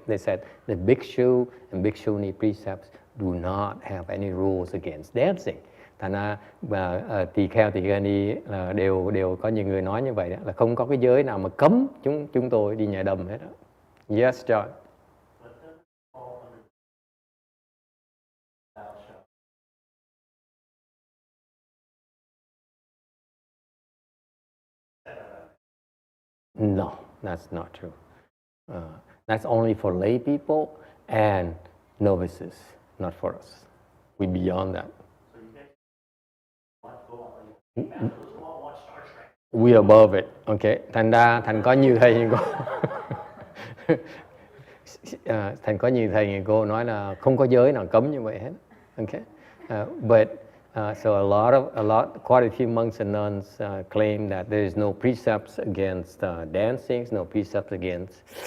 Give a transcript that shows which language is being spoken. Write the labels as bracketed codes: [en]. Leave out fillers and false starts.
[en] They said the bhikshu and bhikshuni precepts do not have any rules against dancing. [vi] Thành ra tỳ kheo tỳ kheo ni là đều có nhiều người nói như vậy đó, là không có cái giới nào mà cấm chúng tôi đi nhảy đầm hết đó. [en] Yes, John. No, that's not true. That's only for lay people and novices, not for us. We're beyond that. We're above it. Okay. [vi] Thành có nhiều thầy như cô. Thành có nhiều thầy như cô nói là không có giới nào cấm như vậy hết. Okay. [en] But so quite a few monks and nuns claim that there is no precepts against dancing, no precepts against.